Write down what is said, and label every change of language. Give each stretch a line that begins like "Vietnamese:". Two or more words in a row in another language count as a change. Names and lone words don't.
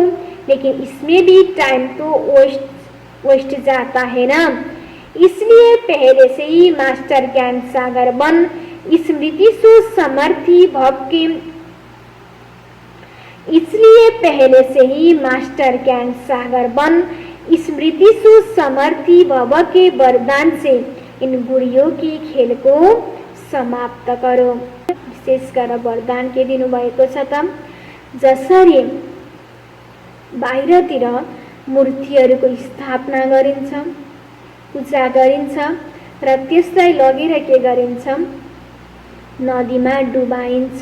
Hindi: लेकिन इसमें भी टाइम तो वेस्ट जाता है ना, इसलिए पहले से ही मास्टर ज्ञान सागर बन स्मृति सु समर्थी भव के, इसलिए पहले से ही मास्टर ज्ञान सागर बन स्मृति सु समर्थी भव के वरदान से इन गुड़ियों की खेल को समाप्त करो।
Nepali: विशेष गरेर वरदान के दिनुभएको छ त, जसरी बाहिरतिर मूर्तिहरूको स्थापना गरिन्छ, पूजा गरिन्छ र त्यसलाई लगेर के गरिन्छ नदीमा डुबाइन्छ।